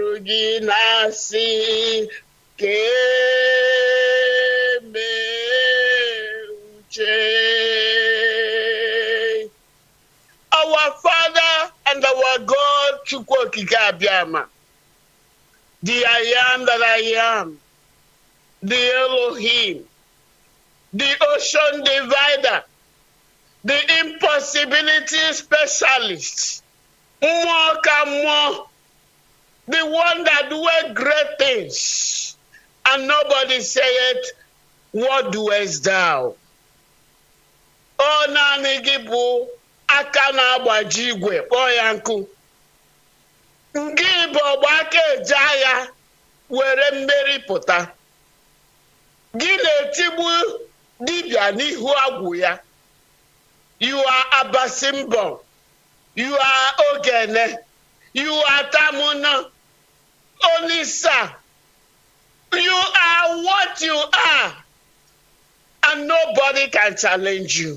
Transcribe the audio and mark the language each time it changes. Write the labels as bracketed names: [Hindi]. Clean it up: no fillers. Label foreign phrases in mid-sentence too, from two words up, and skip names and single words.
[Igbo] ginasi keme uche. [English] Our Father and our God, [Igbo] Chukwu Okike Abiama, [English] the I am that I am, the Elohim, the ocean divider, the impossibility specialist, more, the one that doeth great things, and nobody saith, what doest thou? [Igbo] O naanị gị bụ aka na-agbaji igwe kpọọ ya nkụ. Gị bụ ọgba aka eje agha were mmeri pụta. Gị na-etigbu dibịa n'ihu agwụ ya. [English] You are Abasimbo. You are Ogene. You are Tamuna. Olisa. You are what you are. And nobody can challenge you.